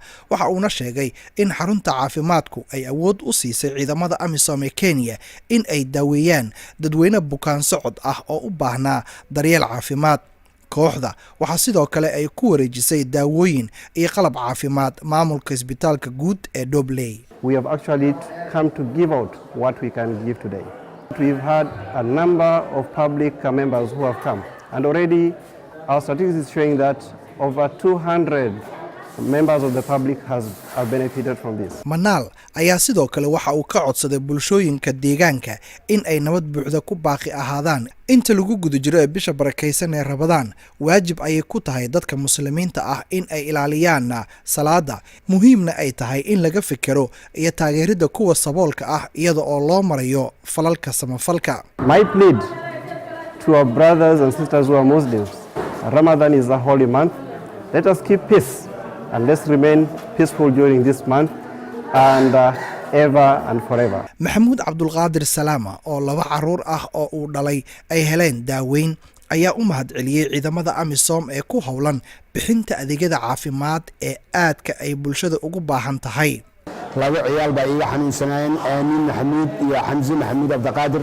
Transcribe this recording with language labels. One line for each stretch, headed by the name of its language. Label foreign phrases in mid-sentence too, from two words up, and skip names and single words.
Somali: waxa uuna sheegay in xarunta caafimaadku ay awood u siisay ciidamada AMISOM ee Kenya in ay daaweeyaan dadweyne bukaan socod ah oo u baahnaa daryeel caafimaad. kooxda waxaa sidoo kale ay ku wareejisay daawooyin iyo qalab caafimaad maamulka isbitaalka guud ee Dobley.
English: We have actually come to give out what we can give today. We've had a number of public members who have come, and already our statistics is showing that over 200 members of the public have benefited from this.
Somali: Manal ayaa sidoo kale waxa uu ka codsaday bulshooyinka deegaanka in ay nabad buuxda ku baaqi ahaadaan inta lagu guda jiro bisha barakeysan ee Ramadaan. waajib ayay ku tahay dadka muslimiinta ah in ay ilaaliyaan salaada, muhiimna ay tahay in laga fikiro iyo taageerida kuwa saboolka ah iyada oo loo marayo falalka samafalka.
English: My plea to our brothers and sisters who are Muslims, Ramadan is a holy month. Let us keep peace and let's remain peaceful during this month and ever and forever.
Somali: Maxamuud Cabdulqaadir Salaama oo laba caruur ah oo uu dhalay ay heleen daaweyn ayaa u mahadceliyey ciidamada AMISOM ee ku howlan bixinta adeegyada caafimaad ee aadka ay bulshada ugu baahan tahay. laba ciyaal baa iga xanuunsanayeen, Aamin Maxamuud iyo Xamsi Maxamuud Cabdiqaadir.